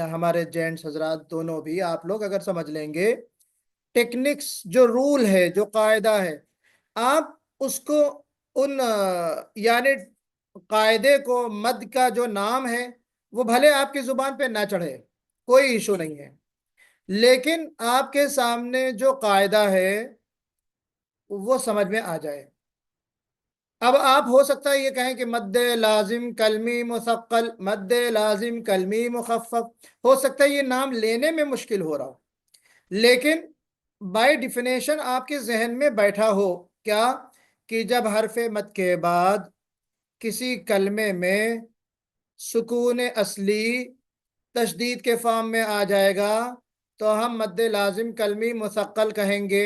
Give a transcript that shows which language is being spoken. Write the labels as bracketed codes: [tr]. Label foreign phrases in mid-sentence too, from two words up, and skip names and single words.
[ur] ہمارے جینٹس حضرات دونوں بھی، آپ لوگ اگر سمجھ لیں گے ٹیکنکس، جو رول ہے، جو قاعدہ ہے، آپ اس کو ان یعنی قاعدے کو، مد کا جو نام ہے وہ بھلے آپ کی زبان پہ نہ چڑھے، کوئی ایشو نہیں ہے، لیکن آپ کے سامنے جو قاعدہ ہے وہ سمجھ میں آ جائے. اب آپ ہو سکتا ہے یہ کہیں کہ مد لازم کلمی مثقل، مد لازم کلمی مخفف، ہو سکتا ہے یہ نام لینے میں مشکل ہو رہا ہو، لیکن [en] by definition [ur] آپ کے ذہن میں بیٹھا ہو کیا، کہ جب حرف مد کے بعد کسی کلمے میں سکون اصلی تشدید کے فارم میں آ جائے گا تو ہم مد لازم کلمی مثقل کہیں گے.